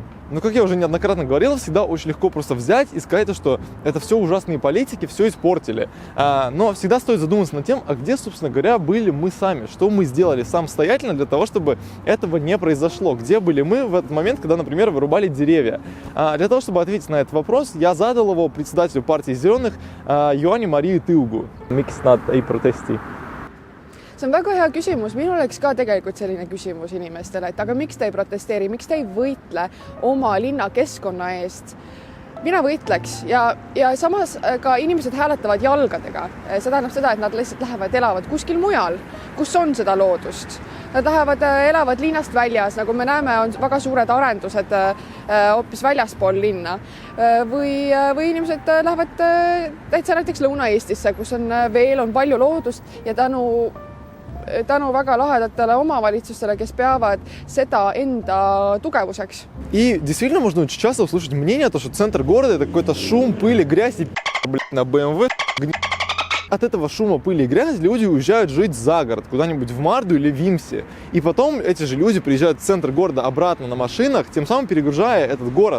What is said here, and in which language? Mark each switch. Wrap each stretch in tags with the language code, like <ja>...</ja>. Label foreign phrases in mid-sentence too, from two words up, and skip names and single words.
<ru>Но, как я уже неоднократно говорил, всегда очень легко просто взять и сказать, что это все ужасные политики, все испортили. Но всегда стоит задуматься над тем, а где, собственно говоря, были мы сами, что мы сделали самостоятельно для того, чтобы этого не произошло. Где были мы в этот момент, когда, например, вырубали деревья? Для того, чтобы ответить на этот вопрос, я задал его председателю партии Зеленых Ioanni Maria Tõugu.</ru> <et>Miks nad ei protesti? See on väga hea küsimus. Minul oleks ka tegelikult selline küsimus inimestele, et aga miks te ei protesteeri, miks te ei võitle oma linna keskkonna eest? Mina võitleks ja samas ka inimesed hääletavad jalgadega. See tähendab seda, et nad lihtsalt lähevad, elavad kuskil mujal, kus on seda loodust. Nad lähevad, elavad linnast väljas, nagu me näeme, on väga suured arendused hoopis väljaspool linna. Või inimesed lähevad täitsa näiteks Lõuna-Eestisse, kus on veel on palju loodust ja tänu väga lahedатele omavalitsustele, kes peavad seda enda tugevuseks.</et> <ru>И действительно можно очень часто услышать мнение, что центр города это какой-то шум, пыль и грязь и на BMW. От этого шума, пыли и грязи люди уезжают жить за город, куда-нибудь в Марду или Вимсе. И потом эти же люди приезжают в центр города обратно на машинах, тем самым перегружая этот город.</ru>